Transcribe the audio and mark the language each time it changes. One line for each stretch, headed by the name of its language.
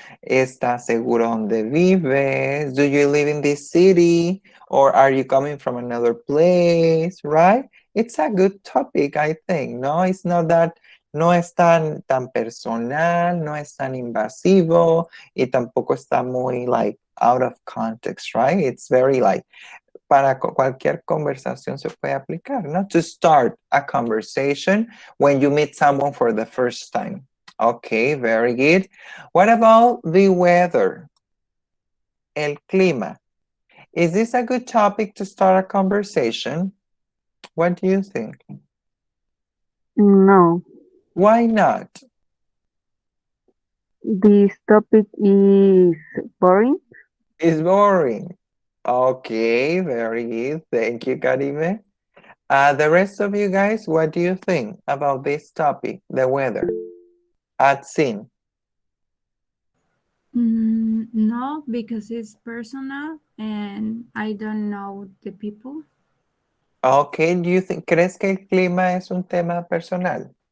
Spanish: ¿Estás seguro donde vives?
English: Do you live in this city? Or are you coming from another place? Right? It's a good topic, I think. No, it's not that,
Spanish: no es tan personal, no es tan invasivo, y tampoco está muy
English: like out of context, right? It's very like
Spanish: para cualquier conversación se puede aplicar, ¿no?
English: To start a conversation when you meet someone for the first time. Okay, very good. What about the weather?
Spanish: El clima.
English: Is this a good topic to start a conversation? What do you think? No, Why not? this topic is boring. It's boring. Okay, very good. Thank you, Karime. The rest of you guys, what do you think about this topic, the weather? At Sin. No, because it's personal and I don't know the people.
Spanish: Ok, ¿crees que el clima es un tema personal?